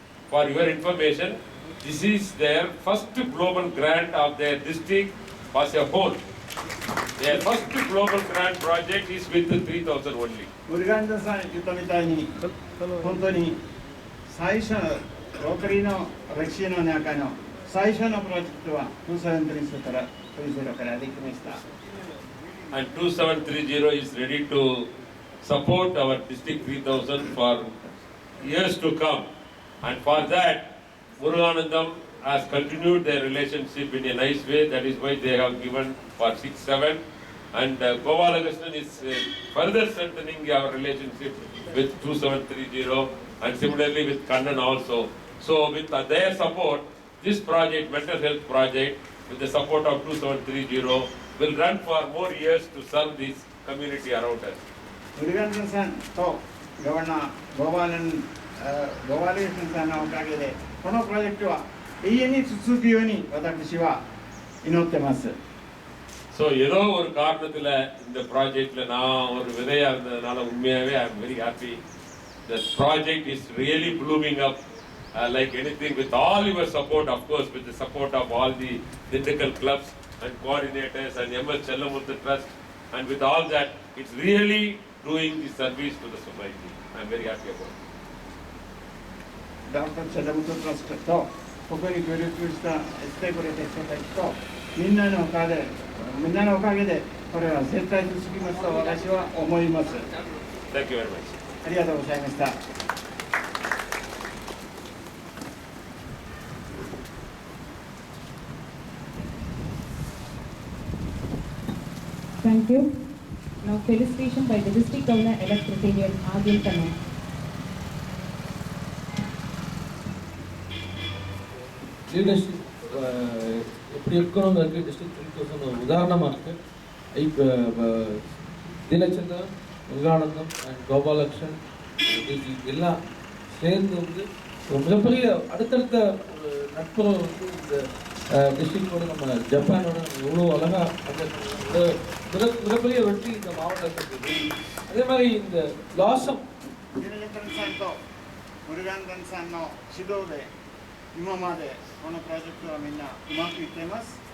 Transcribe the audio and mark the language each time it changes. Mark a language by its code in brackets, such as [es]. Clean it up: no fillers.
[en] For your information, this is their first global grant of their district as a whole. Their first global grant project is with 3000 only. [ja] ムルガンダさん言ったみたいに、本当に最初のロータリーの歴史の中の最初のプロジェクトは2730からできました。 [en] and 2730 is ready to support our District 3000 for years to come. And for that, Muruganandam has continued their relationship in a nice way. That is why they have given for 6-7. And Gopalakrishnan is further strengthening our relationship with 2730 and similarly with Kannan also. So with their support, this project, mental health project, with the support of 2730, will run for more years to serve this community around us. [ja] Muruganathan san to Governor Gopalan Gopalakrishnan sanのおかげでこのプロジェクトは永遠に続くように私は祈ってます。 [ta] So ஏதோ ஒரு காரணத்துல இந்த ப்ராஜெக்ட்ல நான் ஒரு விதையா இருந்ததனால உண்மையாவே [en] I am very happy. The project is really blooming up like anything with all your support, of course, with the support of all the Dindigul clubs and coordinators and MS Chellamuthu Trust, and with all that, it's really doing the service to the society. I am very happy about it. Dr. [ja] Chellamuthu Trust とここに協力してくれた人たちとみんなのおかげでこれは絶対続きますと私は思います。 [en] Thank you very much. [ja] ありがとうございました。 [en] Thank you. Now felicitation by the District Governor-elect Rotarian Adil Kannan. [ta] Leadership எப்படி இருக்கணுங்கிறது district 3000 உதாரணமாக இருக்குது. இப்போ தினச்சந்திரன், Muruganandam and Gopalakrishnan எல்லாம் சேர்ந்து வந்து ஒரு மிகப்பெரிய அடுத்தடுத்த ஒரு நட்புறவு வந்து இந்த டிஸ்ட்ரிக்டோட நம்ம ஜப்பானோட எவ்வளோ அழகாக அந்த மிகப்பெரிய வெற்றி இந்த மாவட்டத்துக்கு. அதே மாதிரி இந்த லாசம் [ja] தினச்சந்திரன்さんとムルガンダンさんの指導で今までこのプロジェクトはみんなうまくいっています。